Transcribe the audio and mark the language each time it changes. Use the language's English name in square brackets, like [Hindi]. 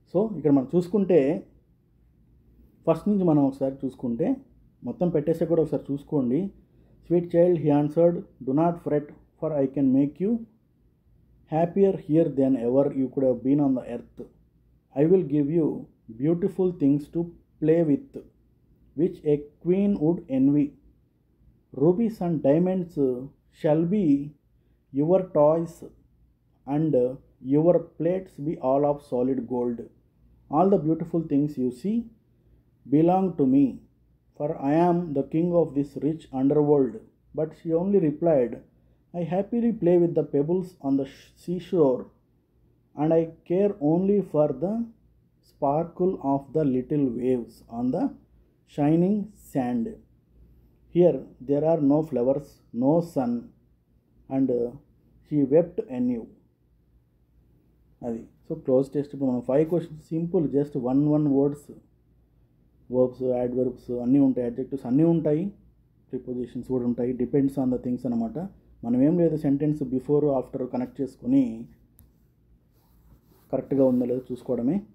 [Telugu] So ఇక్కడ మనం చూసుకుంటే ఫస్ట్ నుంచి మనం ఒకసారి చూసుకుంటే, మొత్తం పెట్టేసే కూడా ఒకసారి చూసుకోండి. [English] Sweet child, he answered, do not fret, for I can make you happier here than ever you could have been on the earth. I will give you beautiful things to play with, which a queen would envy. Rubies and diamonds shall be your toys, and your plates be all of solid gold. All the beautiful things you see belong to me, for I am the king of this rich underworld. But she only replied, I happily play with the pebbles on the seashore, and I care only for the sparkle of the little waves on the shining sand. Here there are no flowers, no sun, and she wept anew. [Telugu] అది. So cloze test ఇప్పుడు మనం 5 questions simple, just one words, verbs, adverbs అన్నీ ఉంటాయి, adjectives అన్నీ ఉంటాయి, prepositions కూడా ఉంటాయి. [English] depends on the things [Telugu] అనమాట. మనం ఏం లేదు, సెంటెన్స్ బిఫోర్ ఆఫ్టర్ కనెక్ట్ చేసుకొని కరెక్ట్గా ఉందో లేదో చూసుకోవడమే.